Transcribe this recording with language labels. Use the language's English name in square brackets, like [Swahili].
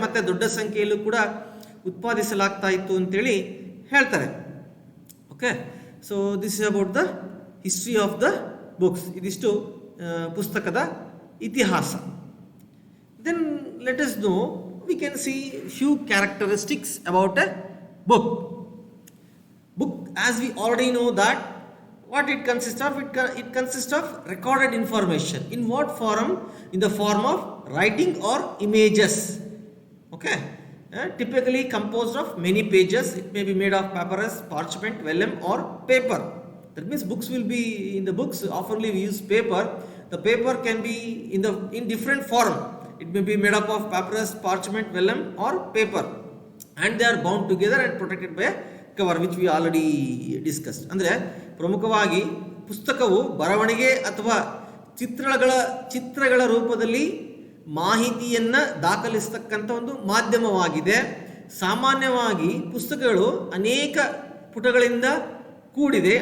[Kannada] ಮತ್ತು ದೊಡ್ಡ ಸಂಖ್ಯೆಯಲ್ಲೂ ಕೂಡ ಉತ್ಪಾದಿಸಲಾಗ್ತಾ ಇತ್ತು ಅಂತೇಳಿ ಹೇಳ್ತಾರೆ. [English] Okay, so this is about the history of the books. [Kannada] ಇದಿಷ್ಟು ಪುಸ್ತಕದ ಇತಿಹಾಸ. [English] Then let us know, we can see few characteristics about a book. As we already know that what it consists of, it consists of recorded information. In what form? In the form of writing or images. Okay, typically composed of many pages. It may be made of papyrus, parchment, vellum or paper. That means books will be, in the books oftenly we use paper. The paper can be in different form. It may be made up of papyrus, parchment, vellum or paper, and they are bound together and protected by a cover, which we already discussed. [Kannada] ಅಂದರೆ ಪ್ರಮುಖವಾಗಿ ಪುಸ್ತಕವು ಬರವಣಿಗೆ ಅಥವಾ ಚಿತ್ರಗಳ ರೂಪದಲ್ಲಿ ಮಾಹಿತಿಯನ್ನು ದಾಖಲಿಸತಕ್ಕಂಥ ಒಂದು ಮಾಧ್ಯಮವಾಗಿದೆ. ಸಾಮಾನ್ಯವಾಗಿ ಪುಸ್ತಕಗಳು ಅನೇಕ ಪುಟಗಳಿಂದ ಕೂಡಿದೆ.